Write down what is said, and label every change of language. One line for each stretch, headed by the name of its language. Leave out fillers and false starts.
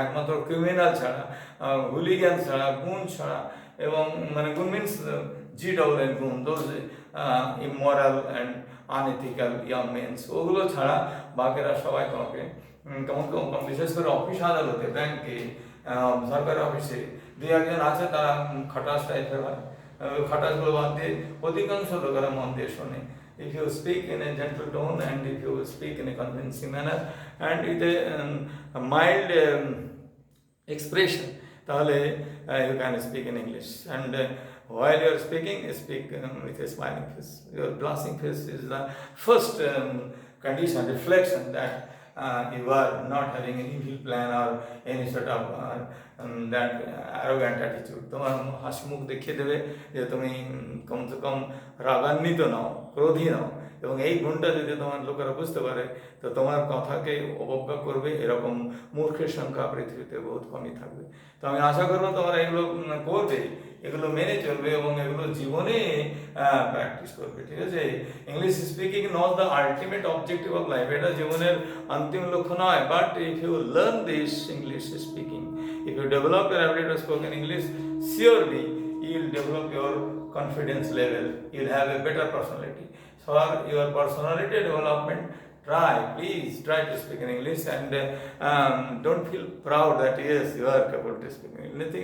Bangla: একমাত্র ক্রিমিনাল ছাড়া, হুলিগ্যান ছাড়া, গুণ ছাড়া, এবং মানে গুণ মিনস GNN গুণ,
English: those immoral and unethical young men's,
Bangla: ওগুলো ছাড়া বাকিরা সবাই তোমাকে কেমন বিশেষ করে অফিস আদালতে, ব্যাংকে, সরকারি অফিসে দুই একজন আছে তারা খাটাস টাইপের হয়। খাটাসগুলো বাদ দিয়ে অধিকাংশ লোকেরা মন দিয়ে শোনে।
English: If you speak in a gentle tone and if you speak in a convincing manner and with a mild expression,
Bangla: তাহলে
English: you can speak in English. And while you are speaking, speak with a smiling face. Your blushing face is the first condition, reflection that you are not having any evil plan or any sort of that arrogant attitude.
Bangla: তোমার হাসি মুখ দেখিয়ে দেবে যে তুমি কমসে কম রাগান্বিত নও, ক্রোধী নও, এবং এই গুণটা যদি তোমার লোকেরা বুঝতে পারে তো তোমার কথাকে অবজ্ঞা করবে এরকম মূর্খের সংখ্যা পৃথিবীতে বহুত কমই থাকবে। তো আমি আশা করবো তোমরা এগুলো করবে, এগুলো মেনে চলবে এবং এগুলো জীবনে প্র্যাকটিস করবে, ঠিক আছে?
English: English speaking not the ultimate objective of life,
Bangla: এটা জীবনের অন্তিম লক্ষ্য নয়,
English: But if you learn this English speaking, if you develop your ability to spoken English, surely you will develop your confidence level, you will have a better personality. So for your personality development, please try to speak in English, and don't feel proud that yes, you are capable to speak English.